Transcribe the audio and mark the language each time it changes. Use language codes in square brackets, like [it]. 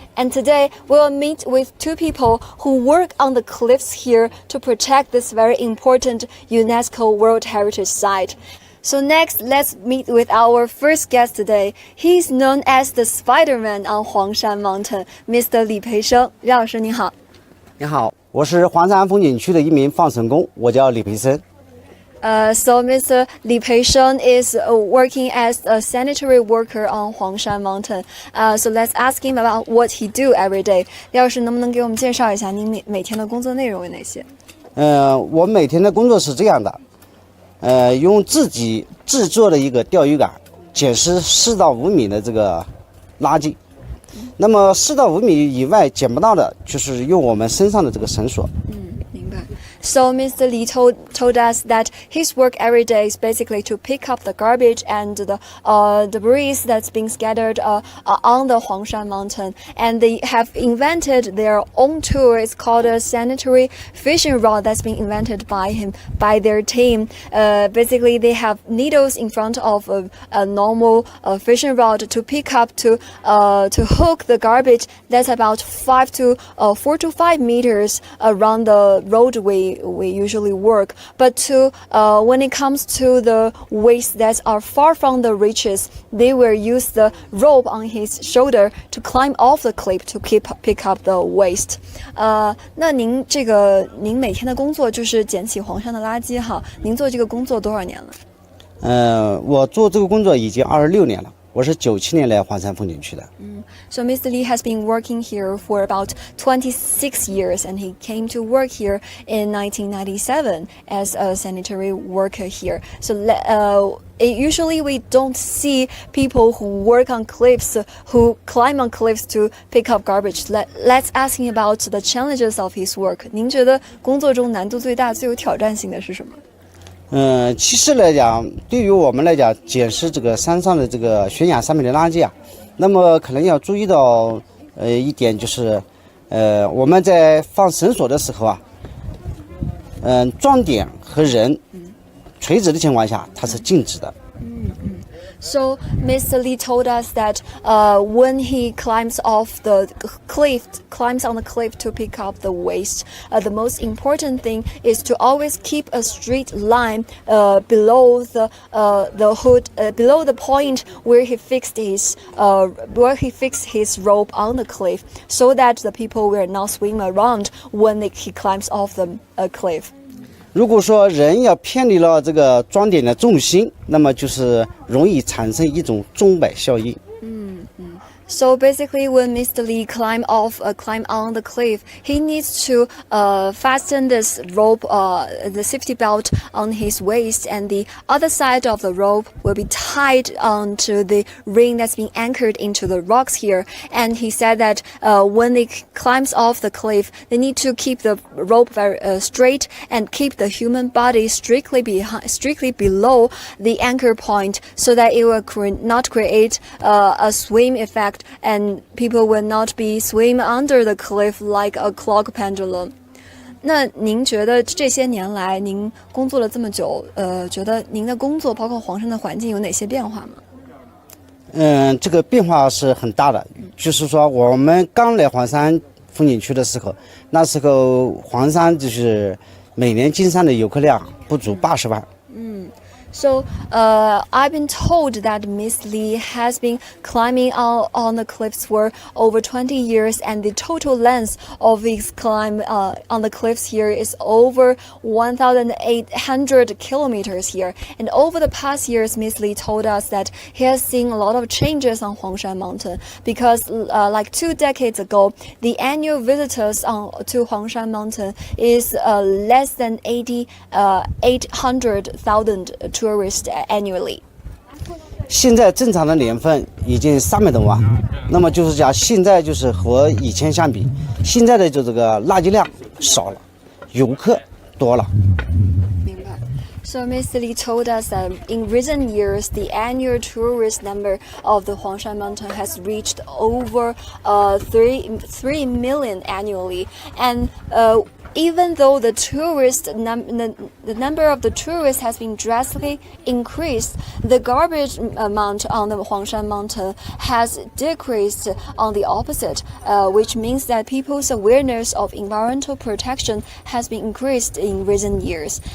[en] And today we'll meet with two people who work on the cliffs here to protect this very important UNESCO World Heritage Site. So next, let's meet with our first guest today. He is known as the Spiderman on Huangshan Mountain, Mr. [zh] 李培生。李老师您好。你好，我是黄山风景区的一名放绳工，我叫李培生。 [en] So Mr. Li Peisheng is working as a sanitary worker on Huangshan Mountain. So let's ask him about what he do every day. [zh] 李老师能不能给我们介绍一下您每天的工作内容有哪些？我每天的工作是这样的，用自己制作的一个钓鱼竿，捡拾4到5米的这个垃圾。那么4到5米以外捡不到的，就是用我们身上的这个绳索。明白。 [en] So Mr. Li told us that his work every day is basically to pick up the garbage and the debris that's being scattered on the Huangshan Mountain. And they have invented their own tool. It's called a sanitary fishing rod that's been invented by their team. Basically, they have needles in front of a normal fishing rod to pick up to hook the garbage that's about 4 to 5 meters around the roadway we usually work, but when it comes to the waste that are far from the reaches, they will use the rope on his shoulder to climb off the cliff to pick up the waste. [zh] 那您每天的工作就是捡起黄山的垃圾哈？您做这个工作多少年了？我做这个工作已经26年了。我是97年来黄山风景区的。 [en] So Mr. Li has been working here for about 26 years, and he came to work here in 1997 as a sanitary worker here. So usually we don't see people who work on cliffs, who climb on cliffs to pick up garbage. Let's ask him about the challenges of his work. [zh] 您觉得工作中难度最大、最有挑战性的是什么？其实来讲，对于我们来讲，捡拾这个山上的这个悬崖上面的垃圾啊，那么可能要注意到一点就是，我们在放绳索的时候啊，撞点和人垂直的情况下，它是静止的。 [en] So Mr. Li told us that when he climbs on the cliff to pick up the waste, the most important thing is to always keep a straight line below the point where he fixed his rope on the cliff, so that the people will not swim around when he climbs off the cliff. [zh] 如果说人要偏离了这个装点的重心，那么就是容易产生一种钟摆效应。 [en] So basically, when Mr. Li climb on the cliff, he needs to fasten this rope, the safety belt on his waist, and the other side of the rope will be tied onto the ring that's been anchored into the rocks here. And he said that when they climbs off the cliff, they need to keep the rope very straight and keep the human body strictly below the anchor point, so that it will not create a swim effect. And people will not be swim under the cliff like a clock pendulum. [zh] 那您觉得这些年来您工作了这么久，觉得您的工作包括黄山的环境有哪些变化吗？这个变化是很大的。就是说我们刚来黄山风景区的时候，那时候黄山就是每年进山的游客量不足80万。 [en] So I've been told that Miss Lee has been climbing on the cliffs for over 20 years, and the total length of his climb on the cliffs here is over 1,800 kilometers here. And over the past years, Miss Lee told us that he has seen a lot of changes on Huangshan Mountain because like 2 decades ago, the annual visitors to Huangshan Mountain is less than 800,000 tourists annually. [zh] 现在正常的年份已经300多万，那么就是讲现在就是和以前相比，现在的就这个垃圾量少了，游客多了。 [en] So Ms. Li told us that in recent years, the annual tourist number of the Huangshan Mountain has reached over 3 million annually, and even though the number of the tourists has been drastically increased, the garbage amount on the Huangshan Mountain has decreased on the opposite, which means that people's awareness of environmental protection has been increased in recent years.